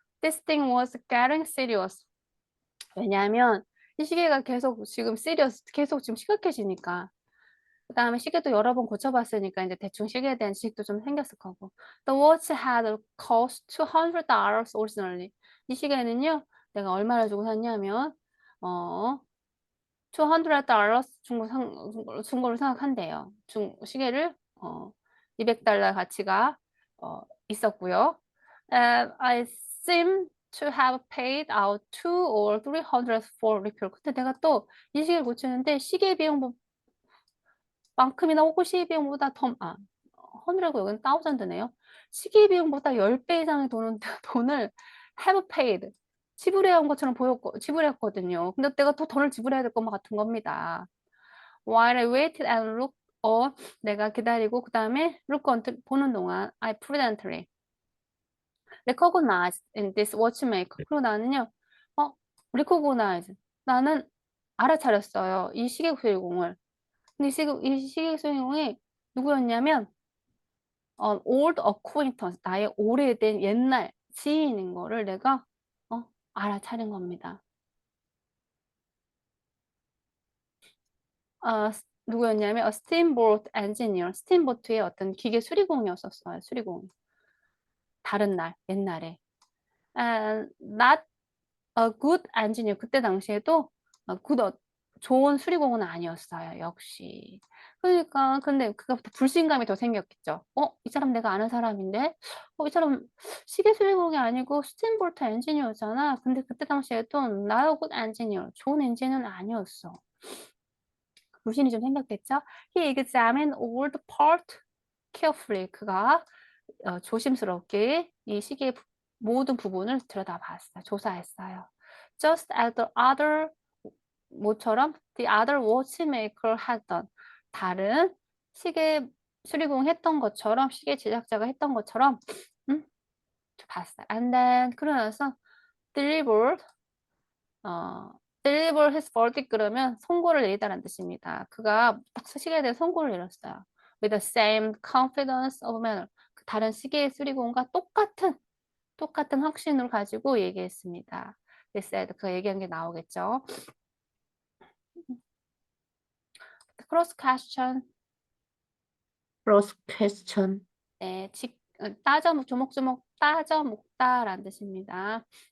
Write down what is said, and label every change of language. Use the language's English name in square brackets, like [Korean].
[English] This thing was getting serious. [Korean] 왜냐하면 이 시계가 계속 지금 serious, 계속 지금 심각해지니까. 그 다음에 시계도 여러 번 고쳐봤으니까 이제 대충 시계에 대한 지식도 좀 생겼을 거고. [English] The watch had cost $200 originally. [Korean] 이 시계는요, 내가 얼마를 주고 샀냐면, $200 준 걸로 생각한대요. 시계를, $200 가치가, 있었고요. [English] I seem to have paid out $200 or $300 for repair. [Korean] 근데 내가 또 이 시계를 고치는데 시계 비용 만큼이나 혹은 시계 비용보다 $100고 여기는 $1000네요. 시계 비용보다 10배 이상의 돈을 [English] have paid. [Korean] 지불해야 한 것처럼 지불했거든요. 근데 내가 더 돈을 지불해야 될 것만 같은 겁니다. [English] While I waited and looked, [Korean] 내가 기다리고 그 다음에 [English] look until [Korean] 보는 동안 [English] I prudently recognize in this watchmaker. [Korean] 그리고 나는요, recognize. 나는 알아차렸어요. 이 시계 수리공을. 근데 이 시계 수리공이 누구였냐면, [English] old acquaintance. [Korean] 나의 오래된 옛날 지인인 거를 내가, 알아차린 겁니다. 누구였냐면, [English] a steamboat engineer. [Korean] 스팀보트의 어떤 기계 수리공이었었어요. 수리공. 다른 날, 옛날에. [English] And not a good engineer. [Korean] 그때 당시에도 좋은 수리공은 아니었어요. 역시. 그러니까 근데 그거부터 불신감이 더 생겼겠죠. 이 사람 내가 아는 사람인데, 이 사람 시계 수리공이 아니고 스팀볼트 엔지니어잖아. 근데 그때 당시에도 [English] not a good engineer. [Korean] 좋은 엔지니어는 아니었어. 불신이 좀 생겼겠죠. [English] He examined all the part carefully. [Korean] 그가 조심스럽게 이 시계의 모든 부분을 들여다봤어요. 조사했어요. [English] Just as the other [Korean] 모처럼 [English] the other watchmaker had done. [Korean] 다른 시계 수리공 했던 것처럼 시계 제작자가 했던 것처럼 봤어요. [English] And then [Korean] 그러면서 [English] delivered deliver his verdict [Korean] 그러면 선고를 내리다라는 뜻입니다. 그가 딱 시계에 대해 선고를 내렸어요. [English] With the same confidence of manner. [Korean] 다른 시계 수리공과 똑같은 확신을 가지고 얘기했습니다. [English] They said [Korean] 그 얘기한 게 나오겠죠. [English] Cross question. cross question. [Korean] 네, 조목조목 따져 묻다라는 뜻입니다.